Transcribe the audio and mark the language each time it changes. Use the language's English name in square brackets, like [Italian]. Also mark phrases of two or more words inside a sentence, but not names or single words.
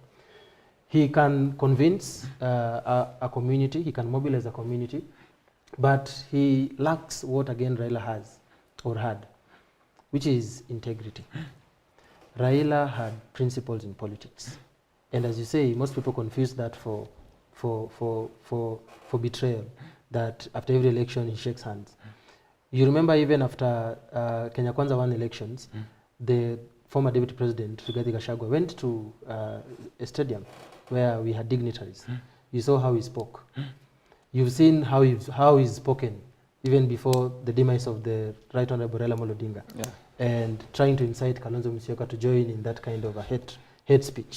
[English] He can convince a community, he can mobilize a community, but he lacks what again Raila has or had, which is integrity. Raila had principles in politics. And as you say, most people confuse that for betrayal, that after every election he shakes hands. You remember even after Kenya Kwanza won elections, the former deputy president, Rigathi Gachagua, went to a stadium where we had dignitaries. You saw how he spoke. You've seen how he's spoken even before the demise of the Right Honorable Raila Odinga, and trying to incite Kalonzo Musyoka to join in that kind of a hate speech.